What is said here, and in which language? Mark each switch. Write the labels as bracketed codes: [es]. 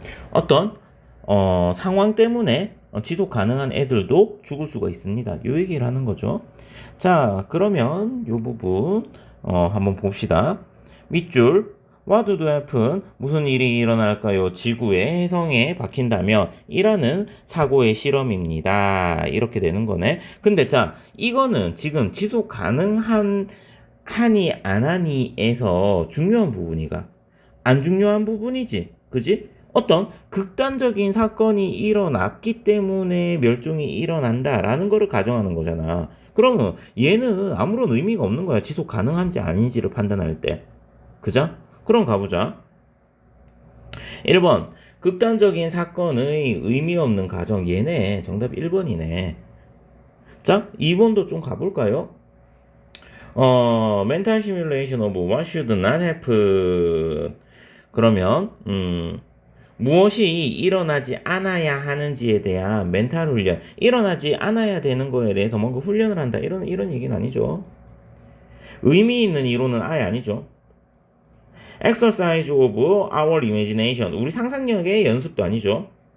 [ko] 어떤 상황 때문에 지속 가능한 애들도 죽을 수가 있습니다. 요 얘기를 하는 거죠. 자, 그러면 요 부분 한번 봅시다. 밑줄 [en] What would happen? [ko] 무슨 일이 일어날까요? 지구에 해성에 박힌다면 이라는 사고의 실험입니다. 이렇게 되는 거네. 근데 자, 이거는 지금 지속 가능한 하니 안 하니에서 중요한 부분이가 안 중요한 부분이지. 그지? 어떤 극단적인 사건이 일어났기 때문에 멸종이 일어난다라는 거를 가정하는 거잖아. 그러면 얘는 아무런 의미가 없는 거야. 지속 가능한지 아닌지를 판단할 때. 그죠? 그럼 가보자. 1번. 극단적인 사건의 의미 없는 가정. 얘네. 정답 1번이네. 자, 2번도 좀 가볼까요? [en] mental simulation of what should not happen. [ko] 그러면, 무엇이 일어나지 않아야 하는지에 대한 멘탈 훈련, 일어나지 않아야 되는 거에 대해서 뭔가 훈련을 한다. 이런 얘기는 아니죠. 의미 있는 이론은 아예 아니죠. [en] exercise of our imagination, [ko] 우리 상상력의 연습도 아니죠.